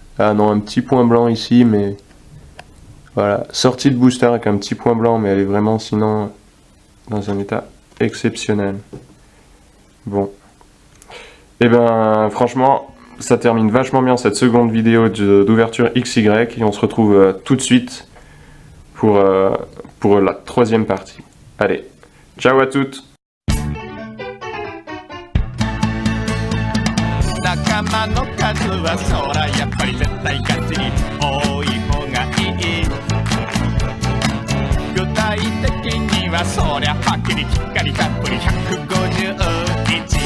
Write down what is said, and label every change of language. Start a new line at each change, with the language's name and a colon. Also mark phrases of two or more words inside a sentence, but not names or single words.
French: Ah non, un petit point blanc ici, mais voilà, sortie de booster avec un petit point blanc, mais elle est vraiment sinon dans un état exceptionnel. Bon. Et ben franchement, ça termine vachement bien cette seconde vidéo d'ouverture XY et on se retrouve tout de suite pour la troisième partie. Allez, ciao à toutes!
Japanese: 仲間の数はそらやっぱり絶対ガチに多い方がいい具体的にはそりゃはっきりきっかりたっぷり151